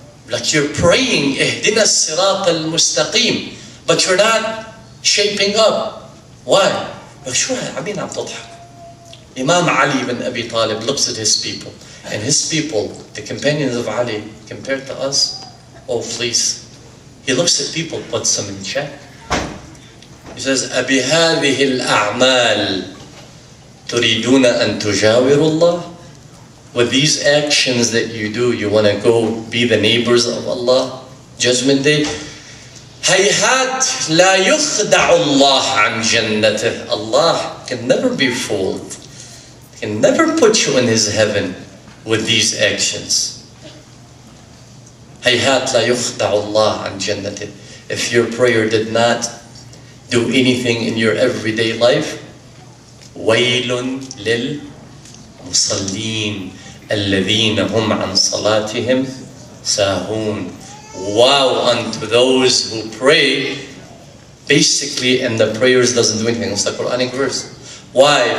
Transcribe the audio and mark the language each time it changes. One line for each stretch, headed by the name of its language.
English: Like you're praying,
Arabic: اهدنا الصراط المستقيم,
English: but you're not shaping up. Why?
Arabic: شو عمين عم تضحك.
English: Imam Ali ibn Abi Talib looks at his people, and his people, the companions of Ali, compared to us, oh please. He looks at people, puts them in check. He says,
Arabic: أبهذه الأعمال تريدون أن تجاوروا الله?
English: With these actions that you do, you want to go be the neighbors of Allah, Judgment Day?
Arabic: هيهات لا يخدع الله عن جنته.
English: Allah can never be fooled. He can never put you in His heaven with these actions.
Arabic: هيهات لا يخدع الله عن جنته.
English: If your prayer did not do anything in your everyday life,
Arabic: ويل للمصلين الذين هم عن صلاتهم ساهون.
English: Woe unto those who pray, basically, and the prayers doesn't do anything. It's the Quranic verse. Why?